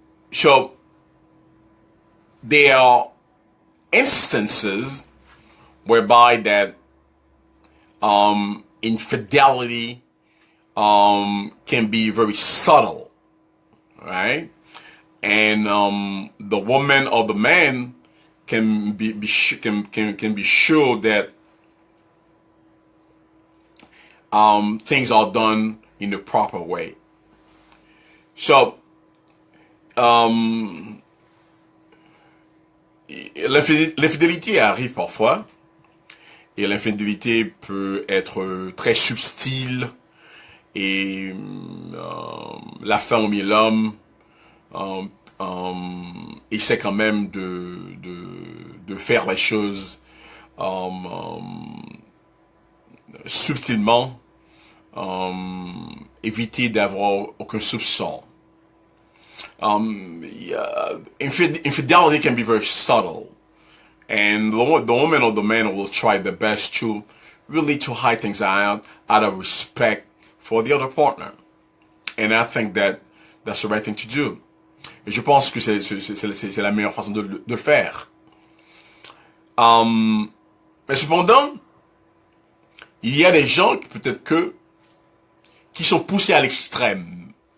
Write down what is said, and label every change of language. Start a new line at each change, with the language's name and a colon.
English: So there are instances whereby that infidelity can be very subtle, right? And the woman or the man can be sure that things are done in the proper way.
French: So l'infidélité arrive parfois, et l'infidélité peut être très subtile, et la femme ou bien l'homme essaie quand même de faire les choses subtilement, éviter d'avoir aucun soupçon.
English: Infidelity can be very subtle, and the woman or the man will try their best to really to hide things out of respect for the other partner. And I think that that's the right thing to do.
French: Et je pense que c'est la meilleure façon de le faire. Mais cependant, il y a des gens peut-être qui sont poussés à l'extrême.